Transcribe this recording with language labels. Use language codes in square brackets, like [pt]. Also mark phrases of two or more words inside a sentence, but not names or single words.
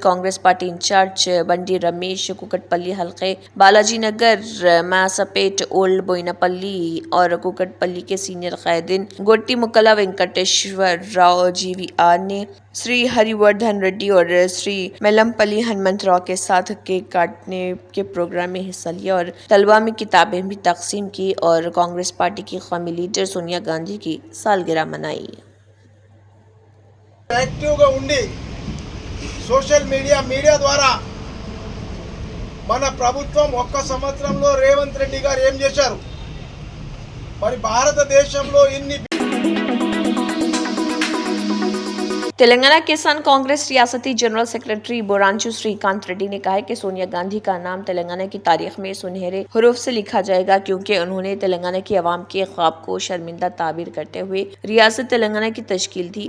[ur] کانگریس [en] party in-charge [ur] بنڈی رمیش، کوکٹ پلی حلقے بالاجی نگر، ماساپیٹ، اولڈ بوئناپلی اور کوکٹ پلی کے سینئر قائدین گوٹی مکلا وینکٹیشور راؤ جی وی آر نے سری ہری وردھن ریڈی اور سری میلمپلی ہنمنت راؤ کے ساتھ کیک کاٹنے کے پروگرام میں حصہ لیا اور طلبہ میں کتابیں بھی تقسیم کی اور کانگریس پارٹی کی قومی لیڈر سونیا گاندھی کی سالگرہ منائی۔ [te] యాక్టివ్గా ఉండి [en] social media [te] ద్వారా మన ప్రభుత్వం ఒక్క సంవత్సరంలో రేవంత్ రెడ్డి గారు ఏం చేశారు, మరి భారతదేశంలో ఇన్ని [ur] تلنگانہ کسان کانگریس ریاستی [en] general secretary [ur] بورانچو سری کانت ریڈی نے کہا ہے کہ سونیا گاندھی کا نام تلنگانہ کی تاریخ میں سنہرے حروف سے لکھا جائے گا، کیونکہ انہوں نے تلنگانہ کی عوام کے خواب کو شرمندہ تعبیر کرتے ہوئے ریاست تلنگانہ کی تشکیل دی۔